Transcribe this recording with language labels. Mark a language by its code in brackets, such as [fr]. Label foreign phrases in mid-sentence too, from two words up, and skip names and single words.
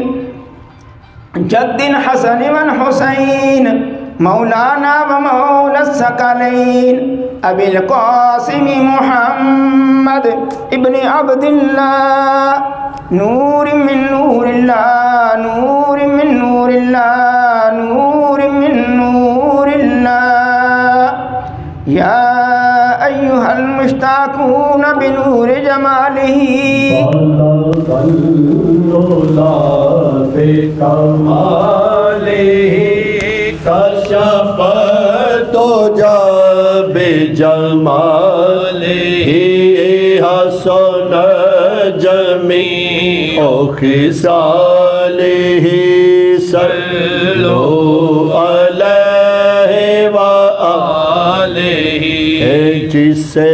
[ar] جد الحسن والحسين مولانا و مولا الثقلین ابی القاسم محمد ابن عبد اللہ نور من نور اللہ نور من نور اللہ نور من نور اللہ یا ایہا المشتاقون بنور جمالہ کشف تو جا بجمالہ حسن جمیع خصالہ صلو علیہ وآلہ [ur] جس سے